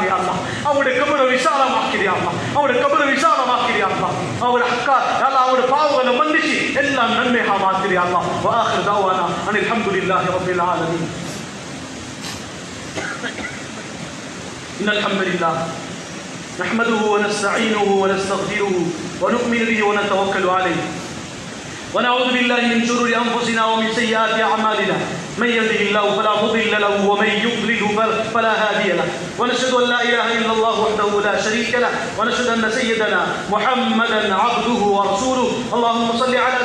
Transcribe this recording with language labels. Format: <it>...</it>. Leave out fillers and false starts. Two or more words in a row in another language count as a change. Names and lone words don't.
<ta>யா அல்லாஹ் அவருடைய கபரை விசாலமாக்கிடு. யா அல்லாஹ் அவருடைய கபரை விசாலமாக்கிடு. யா அல்லாஹ் அவருடைய அக்கா யா அல்லாஹ் அவருடைய பாவங்களை மன்னிச்சு எல்லாம் நன்மையாக மாத்திடு.</ta> <ar>يا الله وآخر دعوانا أن الحمد لله رب العالمين. إن الحمد لله نحمده ونستعينه ونستغفره ونؤمن به ونتوكل عليه ونعوذ بالله من شرور انفسنا ومن سيئات اعمالنا من يهده الله فلا مضل له ومن يضلل فلا هادي له ونشهد ان لا اله الا الله وحده لا شريك له ونشهد ان سيدنا محمدا عبده ورسوله اللهم صل على</ar>